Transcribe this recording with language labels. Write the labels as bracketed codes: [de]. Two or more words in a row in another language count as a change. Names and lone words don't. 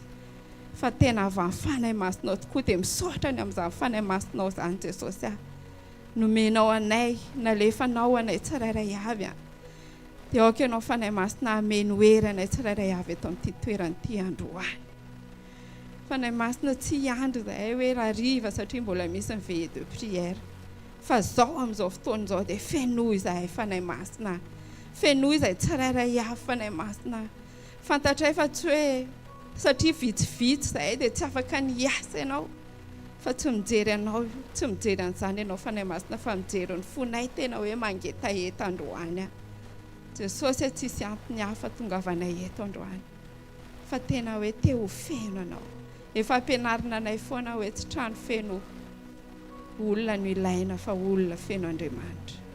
[mg] Fa tena avy amin'ny fanahy masinao tokoa dia misaotra ny amin'izany fanahy masinao izany Jesosy. Nomenao anay, nalefanao anay tsirairay avy. Dia aoka ianao fanahy masina hameno hery anay tsirairay avy eto amin'ity toerana ity androany. Fanahy masina tsy hiandry izahay hoe hariva satria mbola misy ny [fr] veille de prière. [mg] Fa izao amin'izao fotoana izao dia fenoy izahay fanahy masina. fenoy izay tsirairay avy fanahy masina fantatray fa tsy hoe satria vitsivitsy izay dia tsy afaka niasa ianao fa tsy mijery anao tsy mijery an'izany ianao fanahy masina fa mijery ny fonay tena hoe mangetaheta androany Jesosy tsisy antony hafa tongavanay eto androany fa tena hoe te ho feno anao efa ampianarina anay foana hoe tsy trano feno olona no ilaina fa olona feno Andriamanitra